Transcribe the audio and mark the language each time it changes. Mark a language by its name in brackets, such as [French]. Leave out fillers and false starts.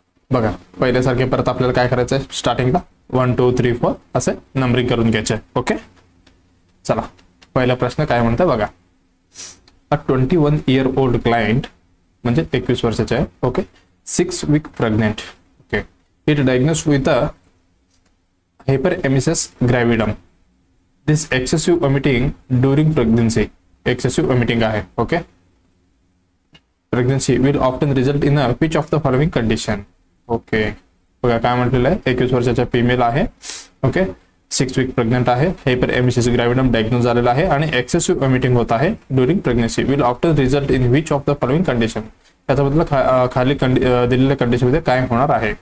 [Marathi] बघा, पहिल्यासारखे परत आपल्याला काय करायचं आहे, स्टार्टिंगला 1 2 3 4 असे नंबरिंग करून घ्यायचे। ओके, चला, पहिला प्रश्न काय म्हणतो बघा। [English] A 21-year-old client [Marathi] म्हणजे 21 वर्षाचे आहे। [English] Okay, 6 week pregnant. Okay, it diagnosed with a hyperemesis gravidum. This excessive vomiting during pregnancy. Excessive vomiting आहे। Okay, pregnancy will often result in a which of the following condition. [Marathi] Okay, बघा काय म्हटलेलं आहे, 21 वर्षाचा female आहे। Okay, 6 week pregnant आहे, हायपरएमेसिस ग्रॅव्हिडम diagnose झालेला आहे आणि एक्सेसिव्ह वॉमिटिंग होत आहे during pregnancy. [English] Will often result in which of the following condition. [Marathi] याच्याबद्दल खाली दिलेल्या कंडिशन मध्ये काय होणार आहे।